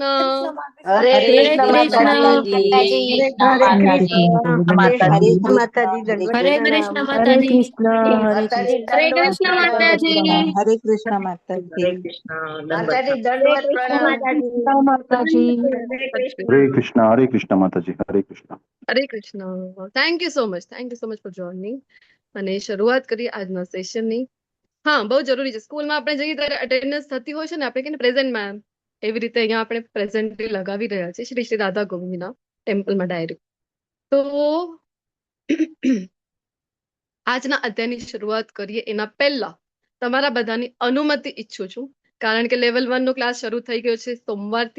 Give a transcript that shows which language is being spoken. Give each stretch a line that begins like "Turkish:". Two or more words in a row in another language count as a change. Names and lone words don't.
Gujarati: હરે કૃષ્ણ માતાજી. માતાજી, હરે કૃષ્ણ માતાજી. માતાજી હરે દંડવત કૃષ્ણ પ્રણામ. માતાજી. હરે કૃષ્ણ માતાજી. માતાજી દંડવત પ્રણામ.
Hindi: हरे कृष्णा माता जी, हरे कृष्णा.
Gujarati: હરે કૃષ્ણ.
English: Thank you so much for joining.
Gujarati: અને શરૂઆત કરીએ આજના સેશનની. હા, બહુ જરૂરી છે. સ્કૂલમાં આપણે જઈએ ત્યારે અટેન્ડન્સ થતી હોય છે ને, આપણે કહીએ
English: present ma'am,
Gujarati: એવી રીતે અહીંયા આપણે પ્રેઝન્ટ લગાવી રહ્યા છીએ શ્રી શ્રી રાધા ગોવિંદના ટેમ્પલમાં ડાયરેક્ટ. તો આજના અધ્યાયની શરૂઆત કરીએ એના પહેલા તમારા બધાની અનુમતિ ઈચ્છું છું, કારણ કે લેવલ 1 નો ક્લાસ શરૂ થઈ ગયો છે સોમવારથી.